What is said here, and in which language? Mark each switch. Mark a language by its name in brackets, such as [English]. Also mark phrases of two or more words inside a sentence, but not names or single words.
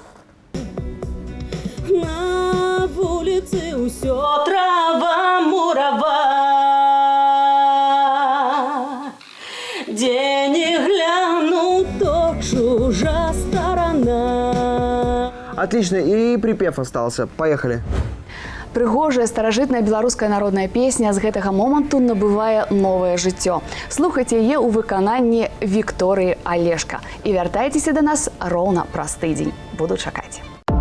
[Russian] На улице все трава мурава. [Ukrainian] Де не гляну, то чужа сторона. [Russian] Отлично, и припев остался. Поехали. [Belarusian] Прыгожая старажытная беларуская народная песня з гэтага моманту набывае новае жыццё. Слухайце яе ў выкананні Вікторыі Алешка. І вяртайцеся да нас роўна праз тыдзень. Буду чакаць.